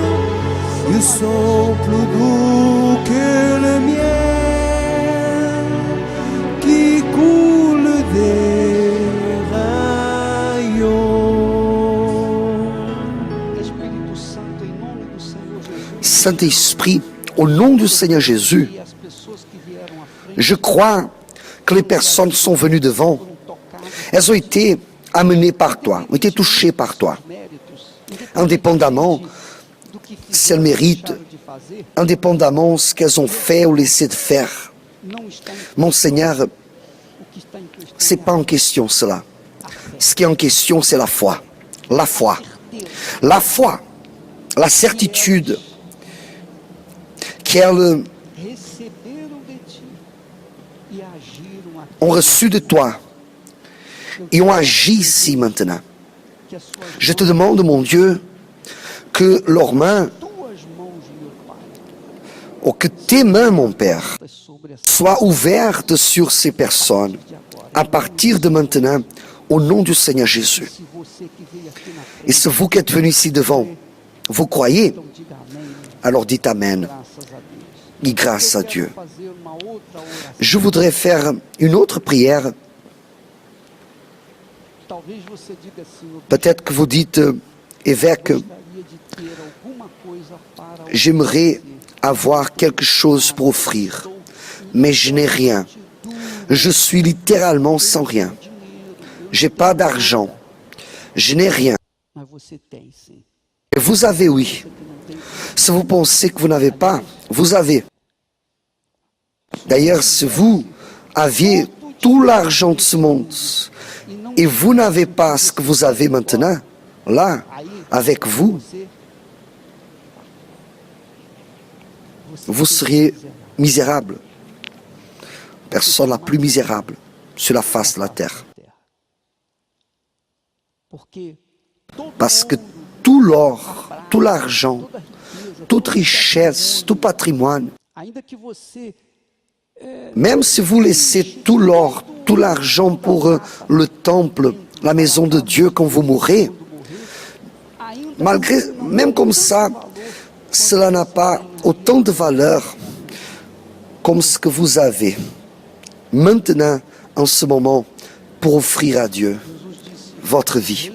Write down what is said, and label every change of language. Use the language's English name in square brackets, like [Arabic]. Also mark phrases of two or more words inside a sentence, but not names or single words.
[French] Ils sont plus doux que le miel qui coule des rayons. [Portuguese] Espírito Santo, em nome do Senhor Jesus. [French] Saint-Esprit, au nom du Seigneur Jésus, [Portuguese] E as pessoas que vieram à frente [French] je crois que les personnes sont venues devant. [Portuguese] foram tocadas [French] Elles ont été amenées par toi, ont été touchées par toi, [Portuguese] méritos, [French] indépendamment [Portuguese] do que [French] si elles [Portuguese] fizeram, [French] méritent, [Portuguese] deixaram de fazer, [French] indépendamment de ce qu'elles ont fait ou laissé de faire. [Portuguese] não está em [French] Mon Seigneur, [Portuguese] o que está em questão. [French] c'est pas en question cela. Ce qui est en question, c'est la foi. La foi. La foi. La certitude qu'elles [Portuguese] Receberam de ti e agiram aqui, [French] ont reçu de toi et ont agi ici maintenant. [Portuguese] que as suas [French] Je te demande, mon Dieu, que leurs mains, [Portuguese] tuas mãos, meu Pai, [French] ou que tes mains, mon Père, [Portuguese] sobre as [French] soient ouvertes sur ces personnes [Portuguese] de agora. [French] à partir de maintenant, au nom du Seigneur Jésus. [Portuguese] Se você que veio aqui na frente, [French] Et c'est vous qui êtes venus ici devant. Vous croyez? [Portuguese] então diga amém. [French] Alors dites Amen. [Portuguese] Graças a Deus. [French] Et grâce à [Portuguese] Eu quero [French] Dieu. [Portuguese] fazer uma outra oração. [French] Je voudrais faire une autre prière. [Portuguese] Talvez você diga assim, eu [French] Peut-être que vous dites, évêque, [Portuguese] gostaria de ter alguma coisa para [French] j'aimerais avoir quelque chose pour offrir, mais je n'ai rien. Je suis littéralement sans rien. J'ai pas d'argent. Je n'ai rien. [Portuguese] Mas você tem sim. [French] Et vous avez, oui. Si vous pensez que vous n'avez pas, vous avez. D'ailleurs, si vous aviez tout l'argent de ce monde et vous n'avez pas ce que vous avez maintenant, là, avec vous, vous seriez misérable. Personne la plus misérable sur la face de la terre. [Portuguese] Porque todo [French] Parce que tout l'or, tout l'argent, toute richesse, tout patrimoine, [Portuguese] ainda que você [French] même si vous laissez tout l'or, tout l'argent pour le temple, la maison de Dieu quand vous mourrez, malgré, même comme ça, cela n'a pas autant de valeur comme ce que vous avez maintenant, en ce moment, pour offrir à Dieu votre vie.